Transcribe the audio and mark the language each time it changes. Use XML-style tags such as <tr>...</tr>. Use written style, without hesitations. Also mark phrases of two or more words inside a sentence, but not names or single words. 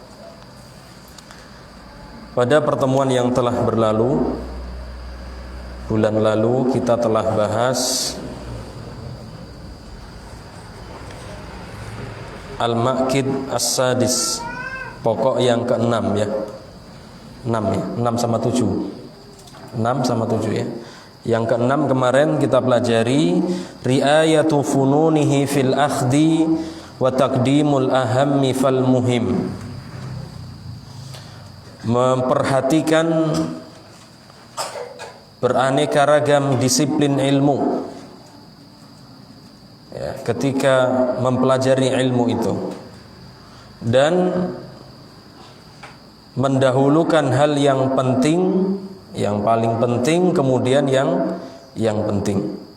<id>Pada pertemuan yang telah berlalu, bulan lalu kita telah bahas</id> <ar>المقصد السادس,</ar> <id>pokok yang ke-6 ya. 6 sama 7. 6 sama 7 ya. Yang ke-6 kemarin kita pelajari</id> <ar>رعاية فنونه في الأخذ وتقديم الأهم فالمهم.</ar> <id>Memperhatikan beraneka ragam disiplin ilmu ya, ketika mempelajari ilmu itu, dan mendahulukan hal yang penting, yang paling penting, kemudian yang penting.</id>